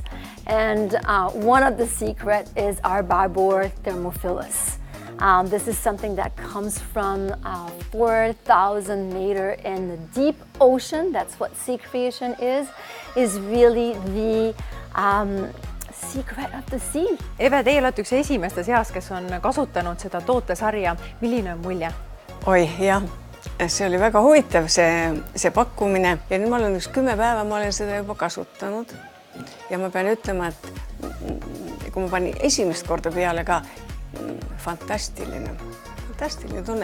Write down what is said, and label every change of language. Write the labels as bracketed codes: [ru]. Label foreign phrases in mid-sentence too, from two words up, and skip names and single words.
[en] And one of the secrets is our Babor Thermophilus. This is something that comes from 4,000 meters in the deep ocean. That's what Sea Creation is really the secret of the sea. [et] Eve, teie olete üks esimeste seas, kes on kasutanud seda tootesarja. Milline on mulje? Oi, jah. See oli väga huvitav, see pakkumine. Ja nüüd ma olen 10 päeva, ma olen seda juba kasutanud. Ja ma pean ütlema, et kui ma panin esimest korda peale ka, fantastiline tunne.